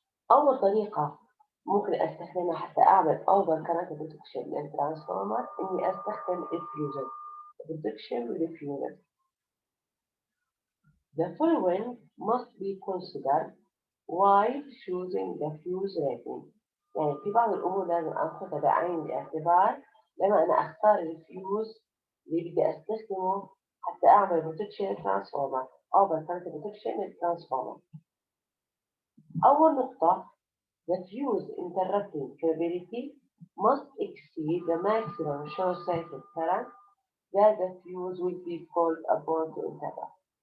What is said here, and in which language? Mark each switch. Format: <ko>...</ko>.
<ar>أول طريقة ممكن أستخدمها حتى أعمل</ar> <en>over current protection</en> <ar>للترانسفورمر إني أستخدم الفيوزر protection للفيوزر.</ar> <en>The following must be considered while choosing the fuse rating.</en> <ar>يعني في بعض الأمور لازم أخذها بعين الاعتبار لما أنا أختار الفيوز اللي بدي أستخدمه حتى أعمل protection للترانسفورمر أو</ar> <en>current protection</en> <ar>للترانسفورمر. أول نقطة</ar> <en>the fuse interrupting capability must exceed the maximum short circuit current that the fuse will be called upon to interrupt.</en>